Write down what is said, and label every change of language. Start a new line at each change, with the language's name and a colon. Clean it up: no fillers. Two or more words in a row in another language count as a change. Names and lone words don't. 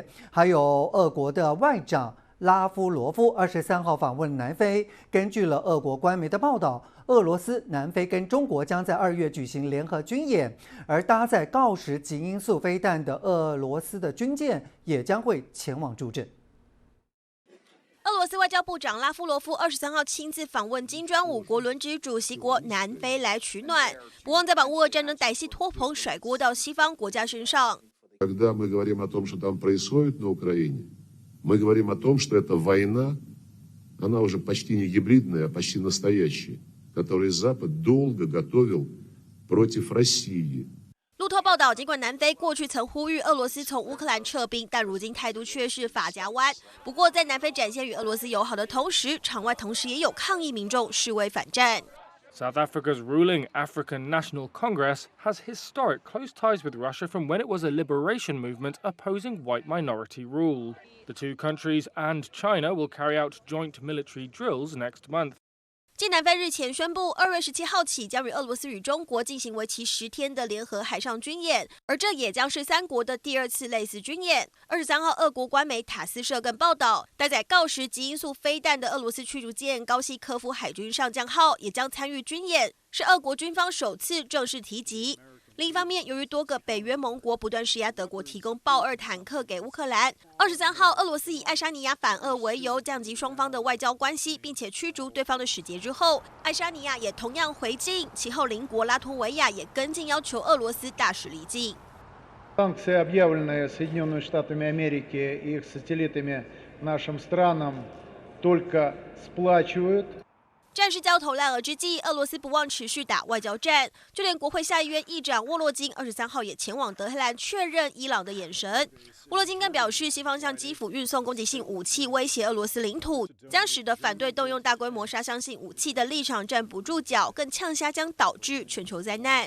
Chinese: 还有俄国的外长拉夫罗夫23号访问南非，根据了俄国官媒的报道，俄罗斯、南非跟中国将在2月举行联合军演，而搭载锆石极音速飞弹的俄罗斯的军舰也将会前往助阵。俄罗斯外交部长拉夫罗夫23号亲自访问金砖5国轮值主席国南非来取暖，不忘再把乌俄战争歹戏拖棚甩锅到西方国家身上。
Russian: Когда мы говорим о том, что там происходит на Украине, мы говорим о том, что эта война, она уже почти не гибридная, а почти настоящая, которую Запад долго готовил против России.
Chinese: 路透报道，尽管南非过去曾呼吁俄罗斯从乌克兰撤兵，但如今态度却是法夹弯。不过，在南非展现与俄罗斯友好的同时，场外同时也有抗议民众示威反战。
English: South Africa's ruling African National Congress has historic close ties with Russia from when it was a liberation movement opposing white minority rule. The two countries and China will carry out joint military drills next month.
Chinese: 继南非日前宣布，2月17号起将与俄罗斯与中国进行为期10天的联合海上军演，而这也将是3国的第2次类似军演。23号，俄国官媒塔斯社更报道，搭载锆石极音速飞弹的俄罗斯驱逐舰高西科夫海军上将号也将参与军演，是俄国军方首次正式提及。另一方面，由于多个北约盟国不断施压德国提供豹2坦克给乌克兰，23号，俄罗斯以爱沙尼亚反俄为由降级双方的外交关系，并且驱逐对方的使节之后，爱沙尼亚也同样回敬，其后邻国拉脱维亚也跟进要求俄罗斯大使离境。
Russian: Санкции, объявленные Соединенными Штатами Америки и их сателлитами нашим странам, только сплачивают.
Chinese: 战事焦头烂额之际，俄罗斯不忘持续打外交战，就连国会下议院议长沃洛金23号也前往德黑兰确认伊朗的眼神。沃洛金更表示，西方向基辅运送攻击性武器，威胁俄罗斯领土，将使得反对动用大规模杀伤性武器的立场站不住脚，更呛瞎将导致全球灾难。